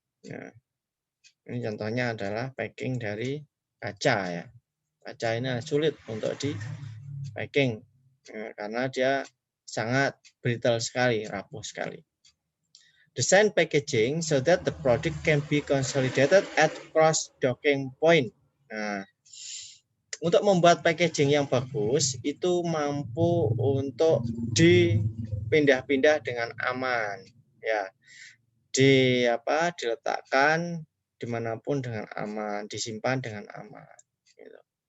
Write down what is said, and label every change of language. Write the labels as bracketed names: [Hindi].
[Indonesian] Nah, ini contohnya adalah packing dari kaca ya. Kaca ini sulit untuk di packing karena dia sangat brittle sekali, rapuh sekali. [English] Design packaging so that the product can be consolidated at cross docking point. [Indonesian] Nah, untuk membuat packaging yang bagus itu mampu untuk dipindah-pindah dengan aman, ya, diletakkan dimanapun dengan aman, disimpan dengan aman. Gitu.